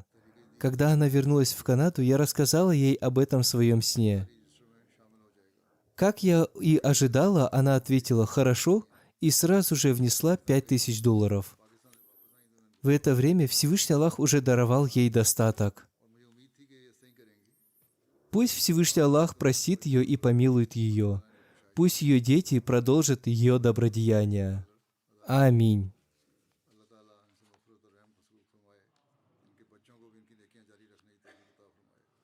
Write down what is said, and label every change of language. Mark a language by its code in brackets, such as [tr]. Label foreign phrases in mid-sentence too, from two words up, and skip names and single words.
[ru] Когда она вернулась в Канаду, я рассказала ей об этом в своем сне. Как я и ожидала, она ответила «хорошо» и сразу же внесла $5000. В это время Всевышний Аллах уже даровал ей достаток. [hi] और मुझे उम्मीद थी कि ये ऐसे ही करेंगी। [ru] Пусть Всевышний Аллах простит ее и помилует ее. Пусть ее дети продолжат ее добродеяния. Аминь. [hi] अल्लाह ताला इनसे मग़फ़िरत और रहम का सलूक फरमाए, इनके बच्चों को भी इनकी नेकियां जारी रखने की तौफीक अता फरमाए।